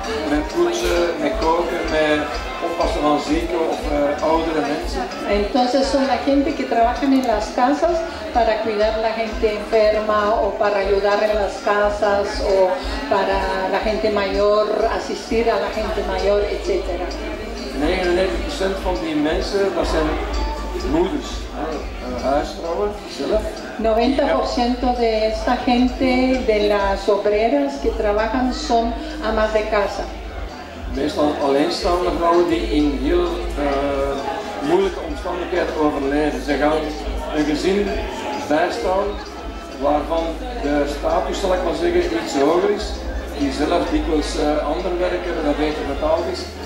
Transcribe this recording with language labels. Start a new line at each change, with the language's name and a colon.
Dutch: Met poetsen, met koken, met oppassen van zieke of oudere mensen.
Spanish: Entonces son la gente que trabajan en las casas para cuidar a la gente enferma o para ayudar en las casas o para la gente mayor, asistir a la gente mayor, etc.
Dutch: 99% van die mensen, dat zijn moeders, huisvrouwen zelf.
Spanish: 90% de esta gente, de las obreras que trabajan, son amas de casa.
Dutch: Meestal alleenstaande vrouwen die in heel moeilijke omstandigheden overlijden. Ze gaan een gezin bijstaan waarvan de status, zal ik maar zeggen, iets hoger is. Die zelf dikwijls ander werken, dat beter betaald is.